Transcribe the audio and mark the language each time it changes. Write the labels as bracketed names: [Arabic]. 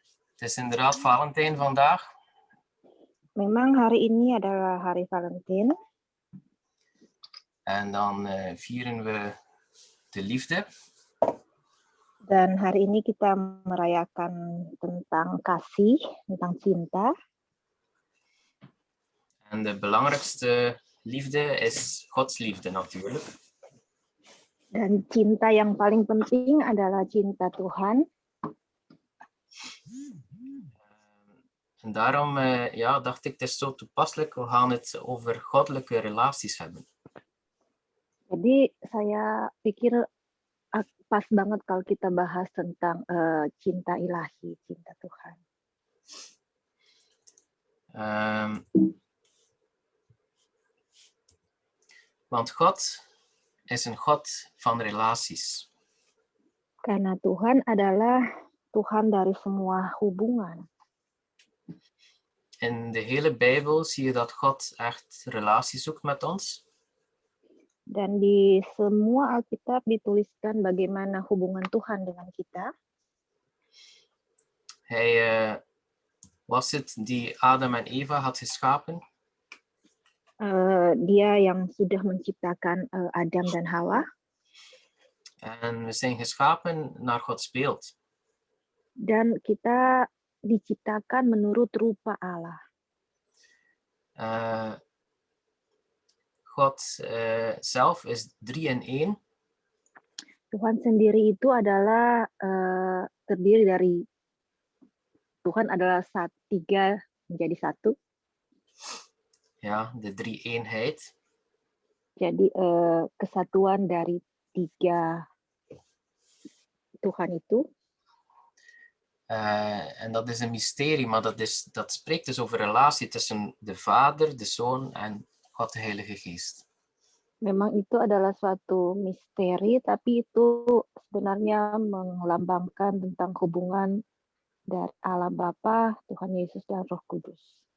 [Dutch] Het is inderdaad Valentijn vandaag. [Indonesian] Memang hari ini adalah hari Valentine. [Dutch] En dan vieren we de liefde. [Indonesian] Dan hari ini kita merayakan tentang kasih, tentang cinta. [Dutch] En de belangrijkste liefde is Gods liefde natuurlijk. [Indonesian] Dan cinta yang paling penting adalah cinta Tuhan. [Dutch] En daarom dacht ik, het is zo toepasselijk, we gaan het over goddelijke relaties hebben. [Indonesian] Jadi saya pikir pas banget kalau kita bahas tentang cinta ilahi, cinta Tuhan. [Dutch] Want God is een God van relaties. [Indonesian] Karena Tuhan adalah Tuhan dari semua hubungan. [Dutch] In de hele Bijbel zie je dat God echt relatie zoekt met ons. [Indonesian] Dan di semua Alkitab dituliskan bagaimana hubungan Tuhan dengan kita. [Dutch] Hij was het die Adam en Eva had geschapen. [Indonesian] Dia yang sudah menciptakan Adam dan Hawa. [Dutch] En we zijn geschapen naar Gods beeld. [Indonesian] Dan kita diciptakan menurut rupa Allah. [Dutch] God zelf is 3 in 1. [Indonesian] Tuhan sendiri itu adalah terdiri dari Tuhan adalah 3 menjadi 1. [Dutch] Ja, de drie-eenheid. [Indonesian] Jadi kesatuan dari 3 Tuhan itu. [Dutch] En dat is een mysterie, maar dat spreekt dus over relatie tussen de Vader, de Zoon en God de Heilige Geest. [Indonesian] Memang itu adalah suatu misteri, tapi itu sebenarnya melambangkan tentang hubungan dari Allah Bapa, Tuhan Yesus dan Roh Kudus.